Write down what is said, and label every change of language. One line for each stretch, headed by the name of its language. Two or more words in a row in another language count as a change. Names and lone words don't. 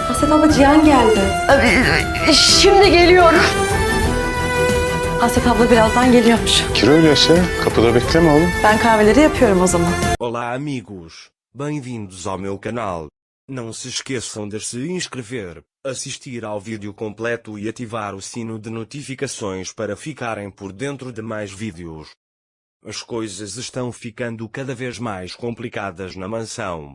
Turkish: Hasret abla Cihan geldi. Şimdi geliyorum. Hasret abla birazdan geliyormuş. Gir öyleyse. Kapıda bekleme oğlum. Ben kahveleri yapıyorum o zaman.
Portuguese: Olá amigos, bem-vindos ao meu canal. Não se esqueçam de se inscrever, assistir ao vídeo completo e ativar o sino de notificações para ficarem por dentro de mais vídeos. As coisas estão ficando cada vez mais complicadas na mansão.